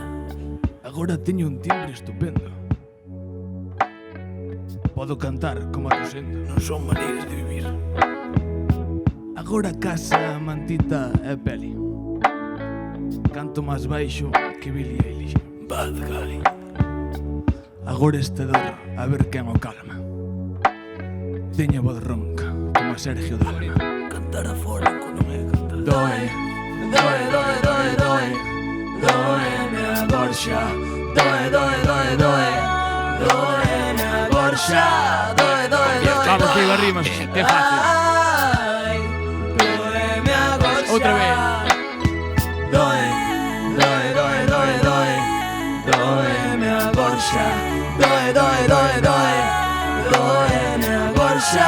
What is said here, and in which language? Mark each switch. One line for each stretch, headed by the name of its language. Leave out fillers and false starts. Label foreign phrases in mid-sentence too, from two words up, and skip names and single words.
Galician: Agora teño un timbre estupendo. Podo cantar como a Rosendo. Non son maneiras de vivir. Agora casa, mantita e peli. Canto máis baixo que Billie Eilish.
English: Bad guy.
Galician: Agora este dor, a ver quen o calma. Teño a voz ronca, como a Sergio Dalma. Cantar a fónico non é cantar. Doe, doe, doe, doe, doe, doeme a gorxa. Doe, doe, doe, doe, doeme a gorxa. Doe, doe, doe,
Spanish: vamos, que iba rimas, que fácil.
Galician: ai, doeme a gorxa. Outra vez. Doe, doe, doe, doe, doe, doeme a gorxa. Doe, doe, doe, doe, doeme a gorxa.